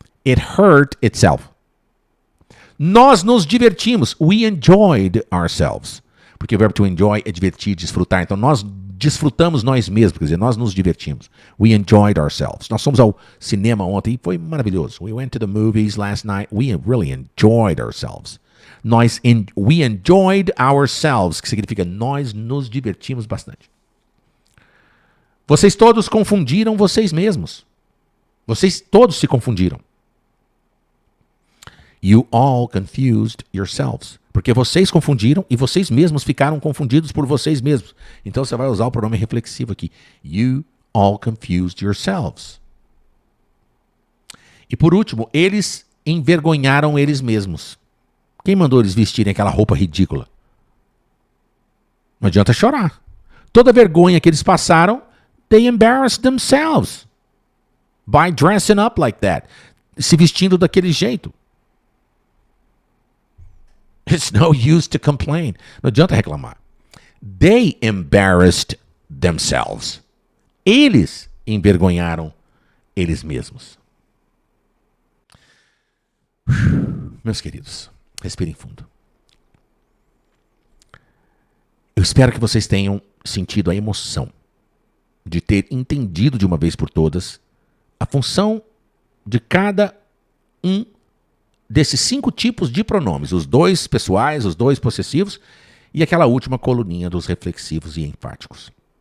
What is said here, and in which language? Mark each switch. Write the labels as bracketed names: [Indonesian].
[English] It hurt itself. [Portuguese] Nós nos divertimos. [English] We enjoyed ourselves. [Portuguese] Porque o verbo to enjoy é divertir, desfrutar. Então nós desfrutamos nós mesmos. Quer dizer, nós nos divertimos. [English] We enjoyed ourselves. [Portuguese] Nós fomos ao cinema ontem e foi maravilhoso. [English] We went to the movies last night. We really enjoyed ourselves. We enjoyed ourselves, [Portuguese] que significa nós nos divertimos bastante. Vocês todos confundiram vocês mesmos. Vocês todos se confundiram. [English] You all confused yourselves. [Portuguese] Porque vocês confundiram e vocês mesmos ficaram confundidos por vocês mesmos. Então você vai usar o pronome reflexivo aqui. [English] You all confused yourselves. [Portuguese] E por último, eles envergonharam eles mesmos. Quem mandou eles vestirem aquela roupa ridícula? Não adianta chorar. Toda a vergonha que eles passaram, [English] they embarrassed themselves by dressing up like that. [Portuguese] Se vestindo daquele jeito. [English] It's no use to complain. [Portuguese] Não adianta reclamar. [English] They embarrassed themselves. [Portuguese] Eles envergonharam eles mesmos. Meus queridos, respirem fundo. Eu espero que vocês tenham sentido a emoção de ter entendido de uma vez por todas a função de cada um desses 5 tipos de pronomes, os 2 pessoais, os 2 possessivos e aquela última coluninha dos reflexivos e enfáticos.